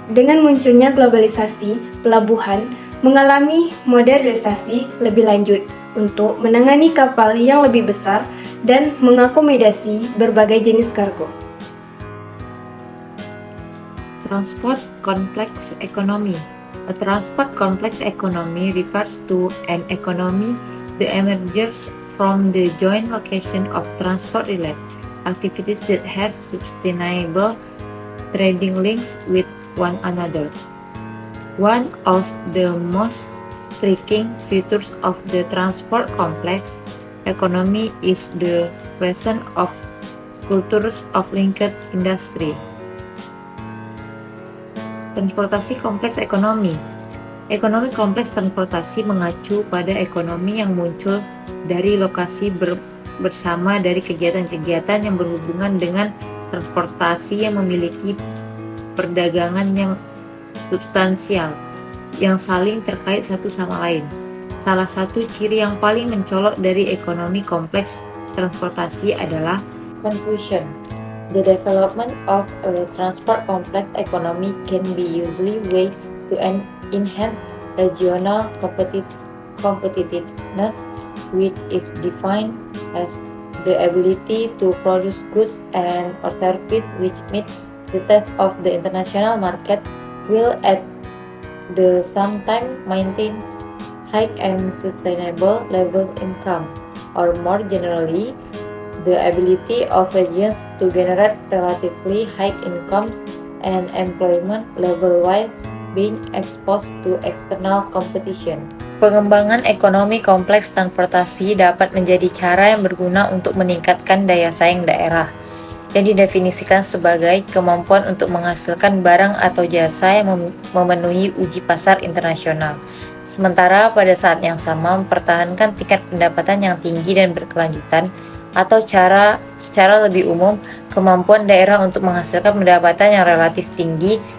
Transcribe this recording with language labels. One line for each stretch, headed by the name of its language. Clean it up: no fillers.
Indonesian: Dengan munculnya globalisasi, pelabuhan mengalami modernisasi lebih lanjut untuk menangani kapal yang lebih besar dan mengakomodasi berbagai jenis kargo.
English: Transport complex economy. A transport complex economy refers to an economy that emerges from the joint location of transport-related activities that have sustainable trading links with one another. One of the most striking features of the transport complex economy is the presence of cultures of linked industry.
Indonesian: Transportasi kompleks ekonomi. Ekonomi kompleks transportasi mengacu pada ekonomi yang muncul dari lokasi bersama dari kegiatan-kegiatan yang berhubungan dengan transportasi yang memiliki perdagangan yang substansial, yang saling terkait satu sama lain. Salah satu ciri yang paling mencolok dari ekonomi kompleks transportasi adalah conclusion.
English: The development of a transport complex economy can be usually way to enhance regional competitiveness, which is defined as the ability to produce goods and or service which meet the test of the international market, will at the same time maintain high and sustainable level income, or more generally, the ability of regions to generate relatively high incomes and employment level while being exposed to external competition.
Indonesian: Pengembangan ekonomi kompleks transportasi dapat menjadi cara yang berguna untuk meningkatkan daya saing daerah, yang didefinisikan sebagai kemampuan untuk menghasilkan barang atau jasa yang memenuhi uji pasar internasional, sementara pada saat yang sama mempertahankan tingkat pendapatan yang tinggi dan berkelanjutan, atau secara lebih umum, kemampuan daerah untuk menghasilkan pendapatan yang relatif tinggi